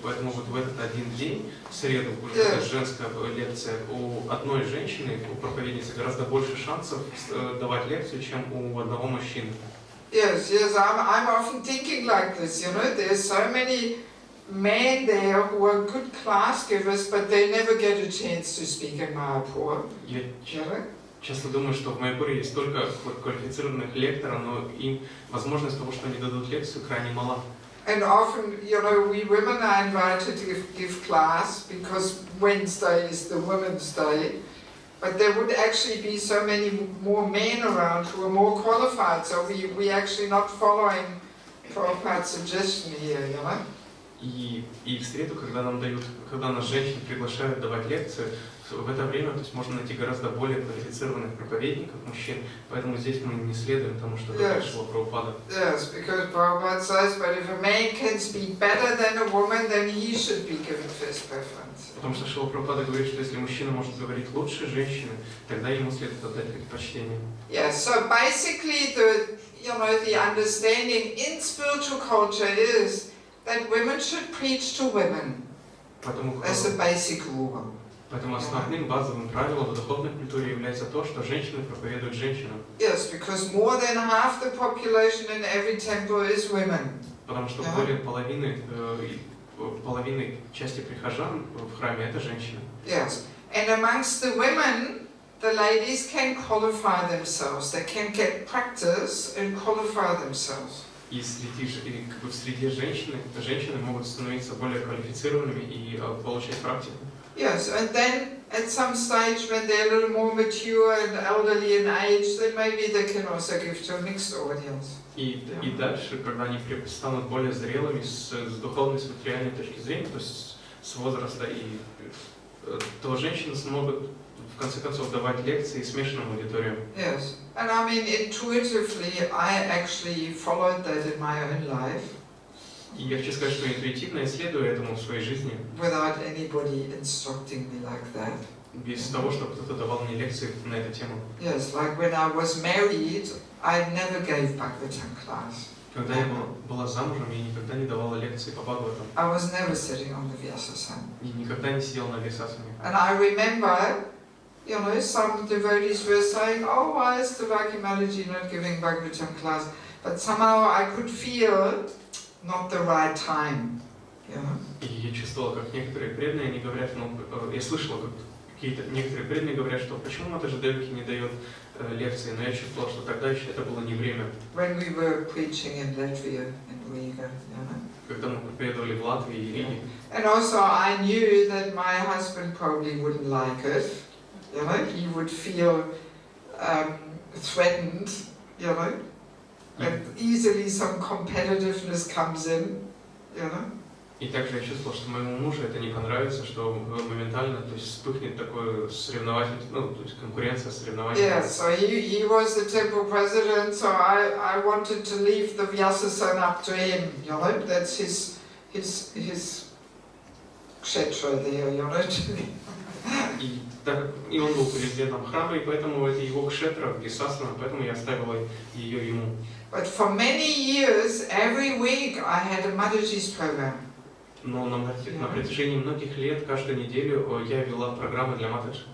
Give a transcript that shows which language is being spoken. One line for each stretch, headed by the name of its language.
Russian: Поэтому вот в этот один день, в среду, будет женская лекция, у одной женщины, у проповедницы гораздо больше шансов давать лекцию, чем у одного мужчины.
English: Yes, I'm often thinking like this, you know, there's so many men there who are good class givers, but they never get a chance to speak in Mayapur.
Russian: Я часто думаю, что в Майяпуре есть столько квалифицированных лекторов, но им возможность того, что они дадут лекцию, крайне мала.
English: And often, you know, we women are invited to give class because Wednesday is the Women's Day. But there would actually be so many more men around who are more qualified, so we actually not following Prabhupada's suggestion here, you know?
Russian: И в среду, когда нас женщин приглашают давать лекции, в это время, то есть можно найти гораздо более квалифицированных проповедников, мужчин, поэтому здесь мы не следуем тому, что говорит Шрила Прабхупада.
English: Yes, because Prabhupada says, but if a man can speak better than a woman, then he should be given first preference.
Russian: Потому что Шрила Прабхупада говорит, что если мужчина может говорить лучше женщины, тогда ему следует отдать предпочтение.
English: Yes, so basically the understanding in spiritual culture is that women should preach to women. That's a basic rule.
Russian: Поэтому основным базовым правилом в духовной культуре является то, что женщины проповедуют женщинам.
English: Yes, because more than half the population in every temple is women.
Russian: Потому что более половины части прихожан в храме это женщины.
English: Yes, and amongst the women, the ladies can qualify themselves. They can get practice and qualify themselves.
Russian: И среди женщины могут становиться более квалифицированными и получать практику.
English: Yes, and then at some stage when they're a little more mature and elderly in age, then maybe they can also give to a mixed audience.
Russian: И дальше, когда они станут более зрелыми с духовной, с материальной точки зрения, то есть с возраста, то женщины смогут в конце концов давать лекции смешанным аудиториям.
English: Yes, and I mean intuitively, I actually followed that in my own life.
Russian: И я хочу сказать, что интуитивно я следую этому в своей жизни.
English: Without anybody instructing me like that.
Russian: Без того, чтобы кто-то давал мне лекции на эту тему.
English: Yes, like when I was married, I never gave Bhagavatam class.
Russian: Когда я была замужем, я никогда не давала лекции по Бхагаватам.
English: I was never sitting on the Vyasasana.
Russian: И никогда не сидел на Вьясасане.
English: And I remember, you know, some devotees were saying, "Oh, why is Devaki Mataji not giving Bhagavatam class?" But somehow I could feel not the right time, you know.
Russian: И я чувствовала, как некоторые преданные, они говорят, я слышала, как некоторые преданные говорят, что почему Матаджи Деваки не дает лекции, но я чувствовала, что тогда еще это было не время.
English: When we were preaching in Latvia and Riga, you know.
Russian: Когда мы проповедовали в Латвии и Риге.
English: And also I knew that my husband probably wouldn't like it, you know. He would feel threatened, you know. And easily some competitiveness comes in, you know.
Russian: И также я чувствовал, что моему мужу это не понравится, что моментально, то есть вспыхнет такое соревновательство, то есть конкуренция, соревнование.
English: Yeah, so he was the temple president, so I wanted to leave the Vyasasana up to him, you know. That's his kshetra there, you know.
Russian: И он был президентом храма, и поэтому это его кшетра, Вьясасана, поэтому я оставила ее ему.
English: But for many years, every week I had a Mataji's program.
Russian: Но на протяжении многих лет, каждую неделю я вела программы для Матаджи.